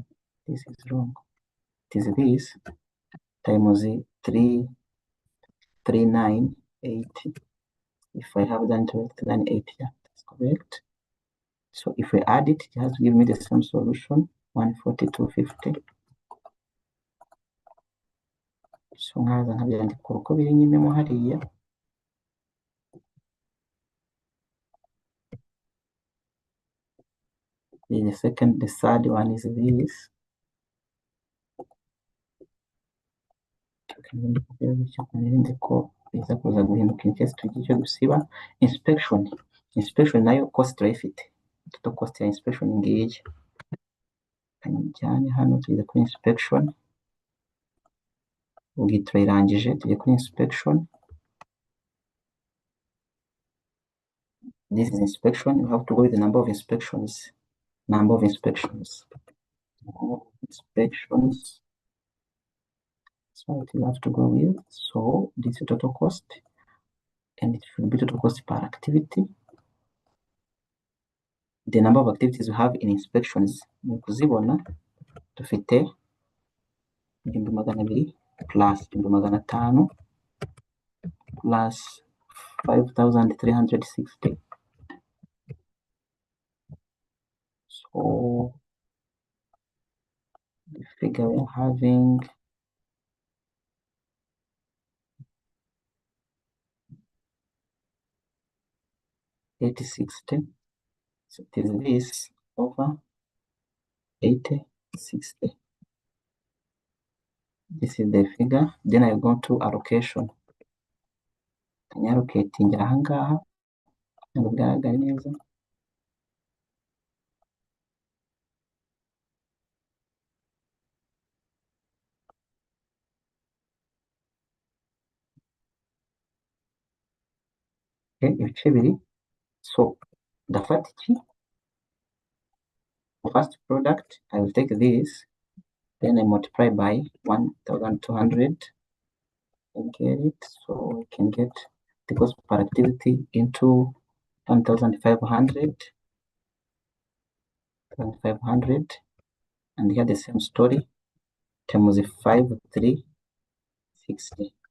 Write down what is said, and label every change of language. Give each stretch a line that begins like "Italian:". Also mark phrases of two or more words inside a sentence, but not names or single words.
English: This is wrong. It is this times 3980. If I have done 3980, yeah, that's correct. So if we add it, it has to give me the same solution, 14250.
Kinyarwanda: So nkaza nkabyandika uko biri nyine mo hariya.
English: The second, the third one is this.
Kinyarwanda: Ko biza kuza guhinduka
English: in case
Kinyarwanda: tugiye cyo gusiba. Inspection. Inspection nayo cost turayifite.
English: Total cost
Kinyarwanda: ya inspection ngiye. Kanjyane hano tugeze kuri inspection. Ubwo turayirangije tujye kuri inspection.
English: This is inspection. You have to go with the number of inspections. Number of inspections. Inspections. So what you have to go with. So this is total cost. And it should be total cost per activity. The number of activities we have in inspections.
Kinyarwanda: Kuzibona dufite 200 plus 500 plus 5360.
English: So the figure we are having $80.60. So it is this over $80.60. This is the figure. Then I go to allocation. Can you allocate
Kinyarwanda: ahangaha ngo bigaragare neza? Okay, ibice bibiri. So ndafata iki?
English: First product, I will take this, then I multiply by 1,200 and get it. So I can get the cost per activity into 1,500, 1,500, and here the same story times 5,360.